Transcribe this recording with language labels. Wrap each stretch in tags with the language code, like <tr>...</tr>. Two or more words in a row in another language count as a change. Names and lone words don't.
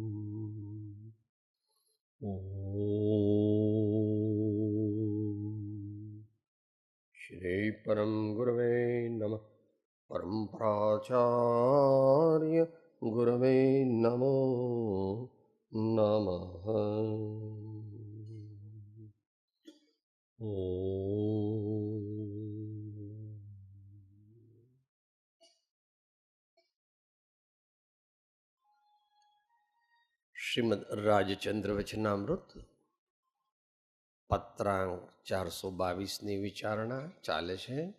<sa>श्री परम गुरवे नमः। परम प्राचार्य गुरवे नमो नमः।</sa> <gu>શ્રીમદ રાજચંદ્ર વચનામૃત પત્રાંક 422ની વિચારણા ચાલે છે.</gu>